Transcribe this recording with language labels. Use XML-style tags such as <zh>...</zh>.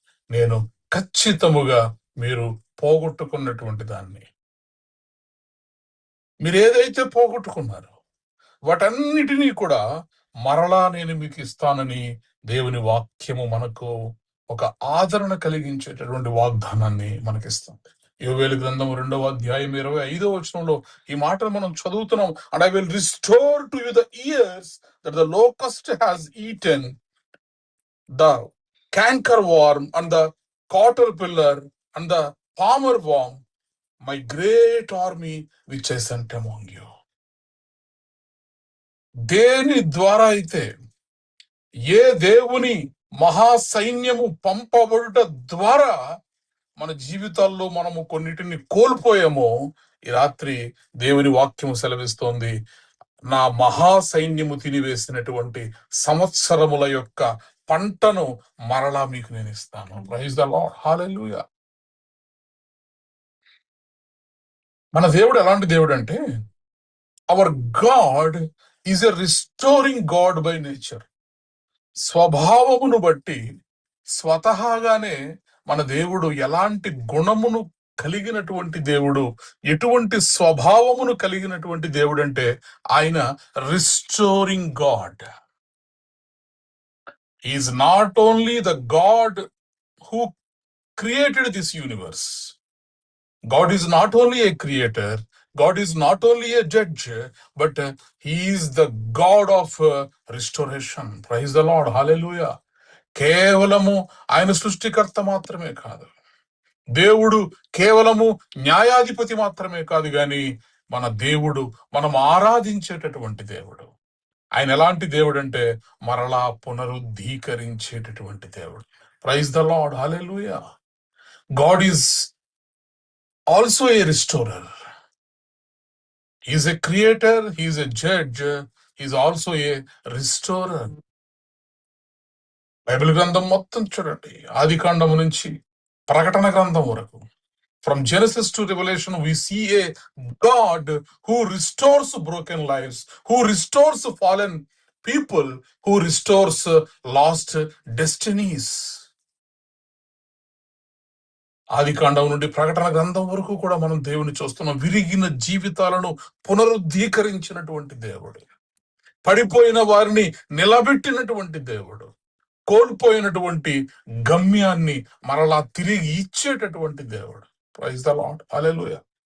<te>నేను ఖచ్చితముగా మీరు పోగొట్టుకున్నటువంటి దాన్ని, మీరు ఏదైతే పోగొట్టుకున్నారో వాటన్నిటినీ కూడా మరలా నేను మీకు ఇస్తానని దేవుని వాక్యము మనకు ఒక ఆదరణ కలిగించేటటువంటి వాగ్దానాన్ని మనకిస్తుంది. యోవేలు గ్రంథం 2వ అధ్యాయం 25వ వచనంలో ఈ మాటలు మనం చదువుతున్నాం.</te> <en>And I will restore to you the years that the locust has eaten, the canker worm and the caterpillar and the palmer worm, my great army which I sent among you.</en> <te>దేని ద్వారా అయితే, ఏ దేవుని మహాసైన్యము పంపబడుట ద్వారా మన జీవితాల్లో మనము కొన్నిటిని కోల్పోయామో, ఈ రాత్రి దేవుని వాక్యము సెలవిస్తోంది, నా మహాసైన్యము తినివేసినటువంటి సంవత్సరముల యొక్క పంటను మరలా మీకు నేను ఇస్తాను.</te> <en>Praise the Lord, hallelujah.</en> <te>మన దేవుడు ఎలాంటి దేవుడు అంటే,</te> <en>Our God is a restoring God by nature.</en> <te>స్వభావమును బట్టి స్వతహాగానే మన దేవుడు ఎలాంటి గుణమును కలిగినటువంటి దేవుడు, ఎటువంటి స్వభావమును కలిగినటువంటి దేవుడు అంటే ఆయన restoring God.</te> <en>He is not only the God who created this universe. God is not only a creator, God is not only a judge, but He is the God of restoration. Praise the Lord. Hallelujah.</en> <te>కేవలము ఆయన సృష్టికర్త మాత్రమే కాదు, దేవుడు కేవలము న్యాయాధిపతి మాత్రమే కాదు, గాని మన దేవుడు, మనం ఆరాధించేటటువంటి దేవుడు. ఆయన ఎలాంటి దేవుడు అంటే మరలా పునరుద్ధీకరించేటటువంటి దేవుడు.</te> <en>Praise the Lord.</en> <te>Hallelujah.</te> <en>God is also a restorer. He is a creator, he is a judge, he is also a restorer.</en> <te>Bible గ్రంథం మొత్తం చూడండి, ఆది కాండము నుంచి ప్రకటన గ్రంథం వరకు,</te> <en>from Genesis to Revelation, we see a God who restores broken lives, who restores fallen people, who restores lost destinies.</en> <te>ఆది కాండం నుండి ప్రకటన గ్రంథం వరకు కూడా మనం దేవుని చూస్తున్నాం. విరిగిన జీవితాలను పునరుద్ధీకరించినటువంటి దేవుడు, పడిపోయిన వారిని నిలబెట్టినటువంటి దేవుడు, కోల్పోయినటువంటి గమ్యాన్ని మరలా తిరిగి ఇచ్చేటటువంటి దేవుడు.</te> <en>Praise the Lord.</en> <te>హల్లెలూయా.</te>